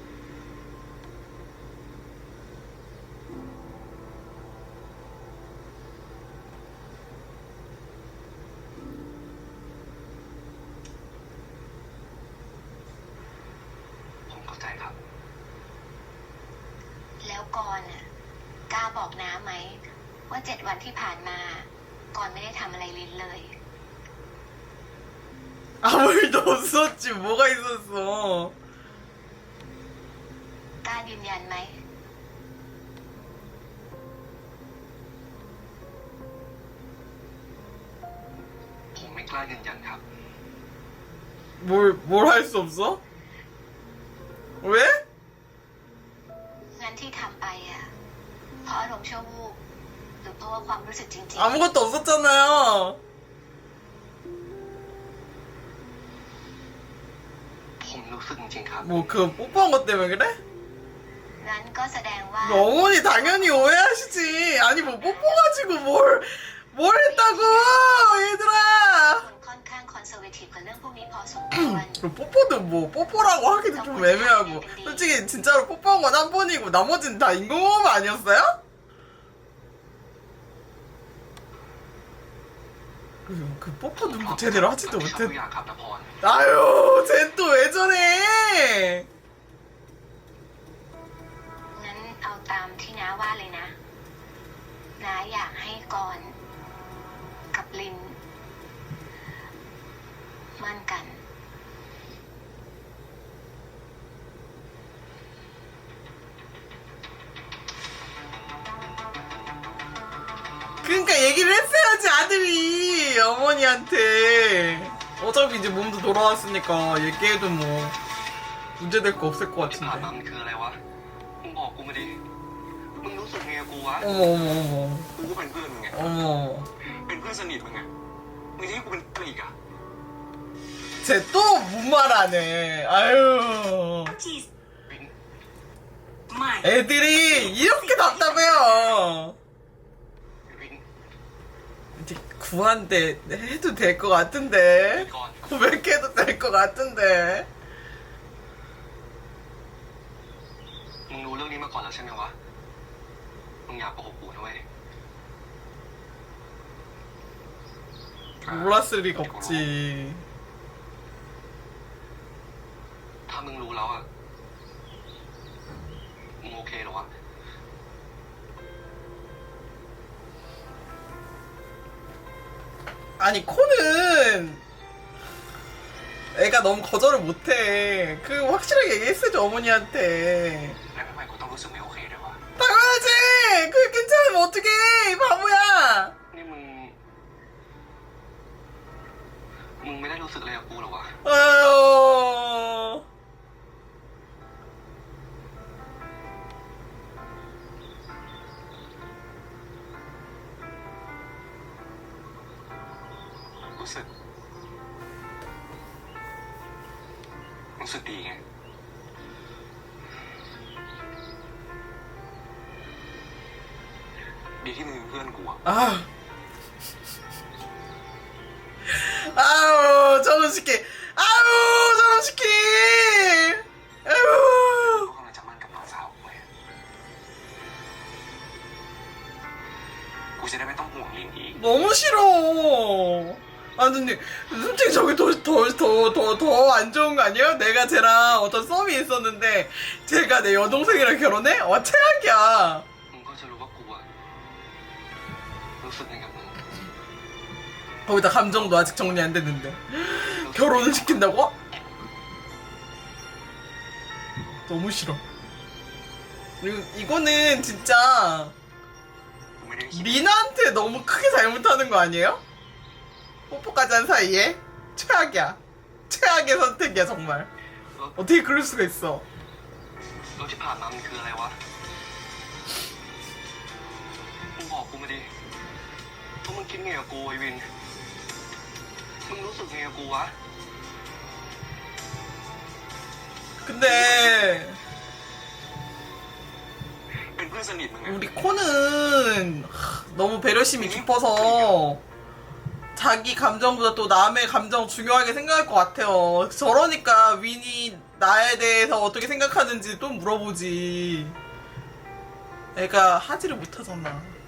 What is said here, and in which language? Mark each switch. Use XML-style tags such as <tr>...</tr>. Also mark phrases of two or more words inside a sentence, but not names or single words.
<th>ผมเข้าใจครับ แล้วกรน่ะกล้าบอกน้าไหม ว่า7 วันที่ผ่านมากรไม่ได้ทำอะไรลินเลย</th> <ko>아무 일도 없었지. 뭐가 있었어.</ko> <th>กล้ายืนยันไหม ผมไม่กล้ายืนยันครับ</th> <ko>뭘 할 수 없어? 왜?</ko> <th>งั้นที่ทำไปอ่ะ เพราะอารมณ์ชั่ววูบหรือเพราะว่าความรู้สึกจริง</th> <ko>아무것도 없었잖아요.</ko> <th>ผมรู้สึกจริงๆครับ</th> <ko>뭐 그 뽀뽀한 것 때문에 그래?</ko> <th>ๆ งั้นก็แสดงว่า</th> <ko>어머니 당연히 오해하시지. 아니 뭐 뽀뽀가지고 뭘 했다고 얘들아.</ko> <th>คนค่อนข้างคอนเซอร์เวทีฟกับเรื่องพวกนี้พอสมควร</th> <ko>그리고 뽀뽀도 뭐 뽀뽀라고 하기도 좀 애매하고 솔직히 진짜로 뽀뽀한 건 한 번이고 나머지는 다 인공호흡 아니었어요? 그 뽀뽀 눈도 제대로 하지도</ko> <th>รับผิดชอบทุก</th> <ko>못해.</ko> <th>อย่างครับนภ</th> <ko>아유, 쟨 또 왜 저래?</ko> <th>งั้นเอาตามที่น้าว่าเลยนะน้าอยากให้กรณ์กับลินมั่นกัน</th> <ko>그러니까 얘기를 했어야지 아들이 어머니한테. 어차피 이제 몸도 돌아왔으니까 얘기해도 뭐 문제될 거 없을 것</ko> <th>ที่ผ่านมา</th> <ko>같은데.</ko> <th>มันคืออะไรวะ มึงบอกกูมาดิ มึงรู้สึกไงกับกูวะ</th> <ko>어머 어머 어머</ko> <th>กูก็เป็นเพื่อนมึงไง</th> <ko>어머.</ko> <th>เป็นเพื่อนสนิทมึงไงมึงจะให้กูเป็นเพื่อนอีกอะ</th> <ko>쟤 또 못 말하네. 아유.</ko> <th>จีส วิน ใหม่</th> <ko>애들이 이렇게 답답해요.</ko> <th>วิน</th> <ko>이제 구한데 해도 될 것</ko> <th>วิน</th> <ko>같은데.</ko> <th>ก่อน</th> <ko>고백해도 될 것 같은데.</ko> <th>มึงรู้เรื่องนี้มาก่อนแล้วใช่ไหมวะ มึงอย่าโกหกกูนะเว้ย</th> <ko>몰랐을 리가 없지.</ko> <th>ถ้ามึงรู้แล้วอะมึงโอเคเหรอวะ</th> <ko>아니 코는 애가 너무 거절을 못해. 그 확실하게 얘기했어야지 어머니한테.</ko> <th>แล้วทำไมกูต้องรู้สึกไม่โอเคด้วยวะ</th> <ko>당연하지. 그게 괜찮으면 어떡해 이 바보야.</ko> <th>นี่มึง มึงไม่ได้รู้สึกอะไรกับกูเหรอวะ</th> <ko>아유.</ko> <th>รู้สึก รู้สึกดีไง ดีที่มึงเป็นเพื่อนกูอะ</th> <ko>아. 아우 저런 새끼. 아우 저런 새끼. 아유. กูกำลังจะมั่นกับน้องสาวกูไงกูจะได้ไม่ต้องห่วงลินอีก 너무 싫어. 아 근데 솔직히 저게 더 안 좋은 거 아니에요? 내가 쟤랑 어떤 썸이 있었는데 쟤가 내 여동생이랑 결혼해? 와 최악이야.</ko> <th>มึงก็จะรู้ว่ากูอะรู้สึกยังไงกับมึง</th> <ko>거기다 감정도 아직 정리 안 됐는데 결혼을 시킨다고? 너무 싫어. 그리고 이거는 진짜</ko> <th>กูไม่ได้คิด</th> <ko>리나한테 너무 크게 잘못하는 거 아니에요? 뽀뽀까지 한 사이에? 최악이야. 최악의 선택이야 정말.</ko> <th>แล้ว</th> <ko>어떻게 그럴 수가 있어.</ko> <th>แล้วที่ผ่านมามันคืออะไรวะ มึงบอกกูมาดิว่ามึงคิดไงกับกูไอ้วิน มึงรู้สึกไงกับกูวะ</th> <ko>근데</ko> <th>เป็นเพื่อนสนิทมึงไง</th> <ko>우리 코는 너무 배려심이 깊어서 자기 감정보다 또 남의 감정 중요하게 생각할 것 같아요. 저러니까 윈이 나에 대해서 어떻게 생각하는지 또 물어보지. 애가 하지를 못하잖아.</ko>